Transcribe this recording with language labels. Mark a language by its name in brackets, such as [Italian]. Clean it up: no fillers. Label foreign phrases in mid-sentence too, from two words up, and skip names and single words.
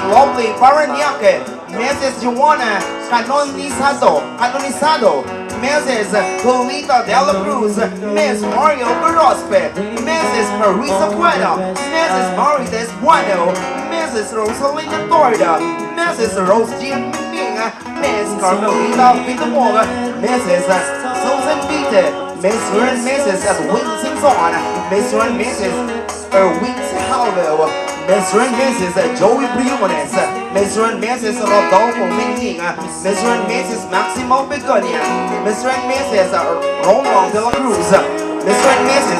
[English] Lovely Paranaque, Mrs. Joanna Canonisado, Mrs. Lolita De La Cruz, Miss Mario Gorospe, Mrs. Marisa Bueno, Mrs. Marites Bueno, Mrs. Rosalina Torda, Mrs. Rose Jean Ming, Miss Carmelita Pitamoga, Mrs. Susan Vite, Mr. and Mrs. Edwin Simpson, Mr. and Mrs. Erwin Halville, Mr. and Mrs. Joey Briones, Mr. and Mrs. Rodolfo Minking, Mr. and Mrs. Maximo Begonia, Mr. and Mrs. Romuald De La Cruz, Mr. and Mrs.